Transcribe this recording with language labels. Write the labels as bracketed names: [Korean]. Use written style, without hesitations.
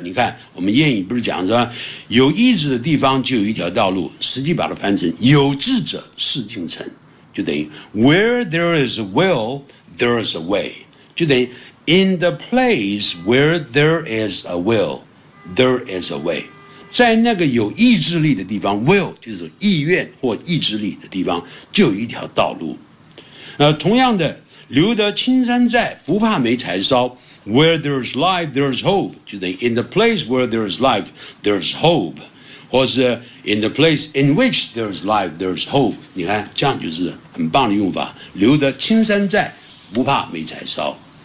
[Chinese] 你看我们谚语不是讲着有意志的地方就有一条道路，实际把它翻成有志者事竟成，就等于 [English] where there is a will, there is a way, [Chinese] 就等于 [English] In the place where there is a will, there is a way. [Chinese] 在那个有意志力的地方 ,will, 就是意愿或意志力的地方，就有一条道路。同样的，留得青山在，不怕没柴烧。 [English] Where there is life, there is hope. [Chinese] 就是 [English] in the place where there is life, there is hope. [Chinese] 或是 [English] in the place in which there is life, there is hope. [Chinese] 你看，这样就是很棒的用法。留得青山在，不怕没柴烧。